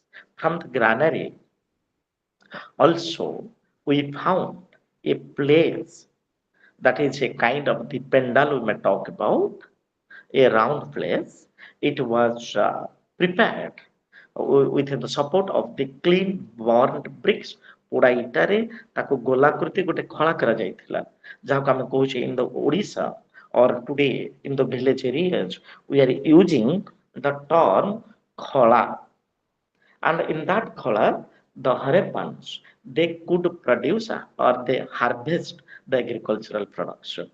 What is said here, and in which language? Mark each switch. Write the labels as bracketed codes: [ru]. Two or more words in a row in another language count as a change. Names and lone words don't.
[en] From the granary, also, we found a place that is a kind of the pendal we may talk about, a round place. It was prepared with the support of the clean burnt bricks, [or] ପୋଡ଼ା ଇଟାରେ ତାକୁ ଗୋଲାକୃତି ଗୋଟେ ଖଳା କରାଯାଇଥିଲା, ଯାହାକୁ ଆମେ କହୁଛେ [en] in the Odisha, or today in the village areas we are using the term khala. And in that khala, the Harappans, they could produce or they harvest the agricultural production.